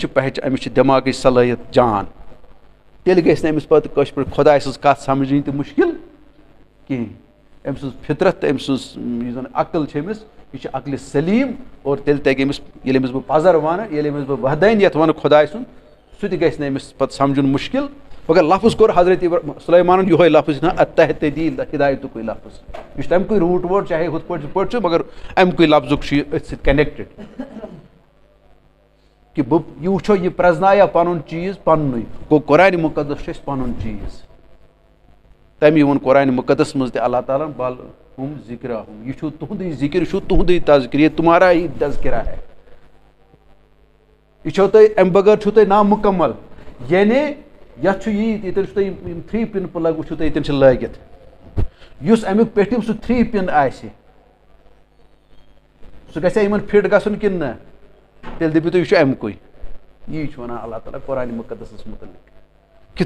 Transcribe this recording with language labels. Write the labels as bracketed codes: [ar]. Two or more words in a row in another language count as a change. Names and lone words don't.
[ks] چھِ أمِس چھِ دٮ۪ماغٕچ صلٲحیت جان تیٚلہِ گژھِ نہٕ أمِس پتہٕ کٲشِر پٲٹھۍ خۄداے سٕنٛز کتھ سمجھٕنۍ تہِ مُشکِل کِہینۍ أمۍ سٕنٛز فطرت تہٕ أمۍ سٕنٛز یُس زن عقل چھِ أمِس یہِ چھِ عقلہِ سلیٖم اور تیٚلہِ تگہِ أمِس ییٚلہِ أمِس بہٕ پزر وَنہٕ ییٚلہِ أمِس بہٕ وحدٲنیت وَنہٕ خۄداے سُنٛد سُہ تہِ گژھِ نہٕ أمِس پتہٕ سمجھُن مُشکِل مگر لفظ کوٚر حضرت سلیمانن یِہوے لفظ اتہتدی ہِدایتُکُے لفظ یہِ چھُ تَمہِ کُے روٗٹ ووٹ چاہے ہُتھ پٲٹھۍ یِتھ پٲٹھۍ چھُ مگر اَمہِ کُے لفظُک چھُ یہِ أتھۍ سۭتۍ کنیکٹِڈ کہِ بہٕ یہِ وٕچھو یہِ پرٛزنایا پنُن چیٖز پننُے گوٚو قرآنِ مُقدس چھُ اَسہِ پنُن چیٖز تَمی ووٚن قرآنِ مُقدس منٛز تہِ اللہ تعالیٰ ہن [ar] بل ہُم ذِکرا ہُم [ks] یہِ چھُو تُہُنٛدُے ذِکِر یہِ چھُو تُہُنٛدُے تذکِر [ur] یہِ تُمہارا ہی تذکِرا ہے [ks] یہِ چھو تۄہہِ اَمہِ بغٲر چھُو تۄہہِ نامُکمل یعنی یتھ چھُ یی ییٚتٮ۪ن چھُو تۄہہِ یِم 3 [en] pin plug [ks] وٕچھِو تُہۍ ییٚتٮ۪ن چھِ لٲگِتھ یُس امیُک پیٚٹھِم سُہ 3 پِن آسہِ سُہ گژھِ ہا یِمن فِٹ گژھُن کِنہٕ نہ تیٚلہِ دٔپِو تُہۍ یہِ چھُ اَمہِ کُے یی چھُ وَنان اللہ تعالیٰ قرآنِ مُقدسَس مُتعلق کہِ